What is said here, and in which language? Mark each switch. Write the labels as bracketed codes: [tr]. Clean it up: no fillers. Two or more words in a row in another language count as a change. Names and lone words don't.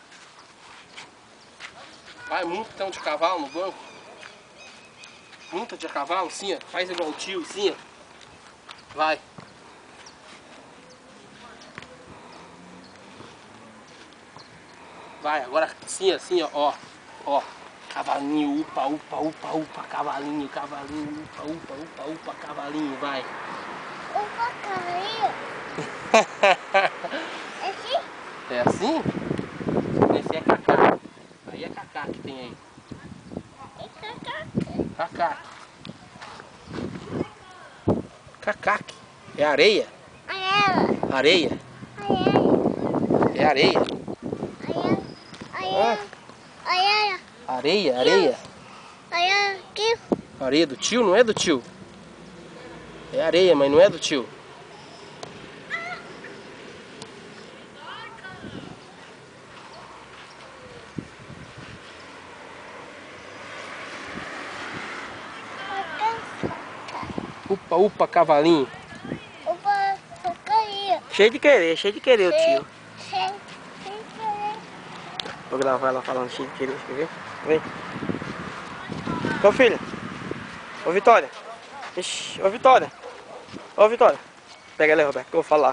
[pt] Vai, monta então de cavalo no banco. Monta de cavalo, sim, ó. Faz igual o tio, sim, ó. Vai. Vai, agora sim, assim, ó. Ó. Cavalinho, upa, upa, upa, upa, cavalinho, cavalinho, upa, upa, upa, upa, cavalinho, vai. Upa, cavalinho. É assim? É assim? Esse é Cacá. Aí é Cacá que tem aí. Cacá. Cacá. É areia? Areia. É areia. Areia, areia. Areia do tio? Não é do tio. É areia, mas não é do tio. Upa, upa, cavalinho. Upa, cavalinho. Cheio de querer o tio. Cheio de querer. Vou gravar ela falando cheio de querer, quer ver? Vem. Ô filha. Ô Vitória. Ixi, ô Vitória. Ô Vitória. Pega ela, Roberto, que eu vou falar.